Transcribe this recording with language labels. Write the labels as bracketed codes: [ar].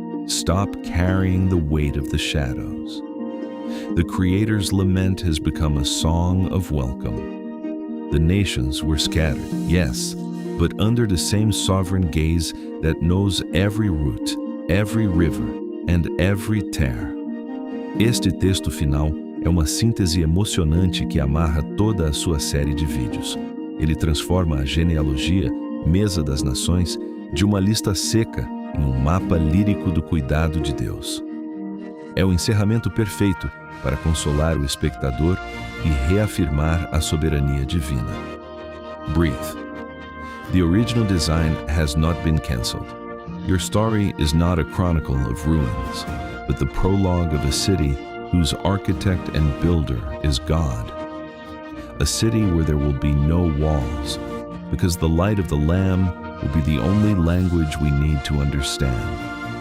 [en] Stop carrying the weight of the shadows. The Creator's lament has become a song of welcome. The nations were scattered, yes, but under the same sovereign gaze that knows every root, every river, and every tear. [pt] Este texto final é uma síntese emocionante que amarra toda a sua série de vídeos. Ele transforma a genealogia, Mesa das Nações, de uma lista seca em um mapa lírico do cuidado de Deus. É o encerramento perfeito para consolar o espectador e reafirmar a soberania divina. [en] Breathe. The original design has not been cancelled. Your story is not a chronicle of ruins, but the prologue of a city whose architect and builder is God. A city where there will be no walls, because the light of the Lamb will be the only language we need to understand.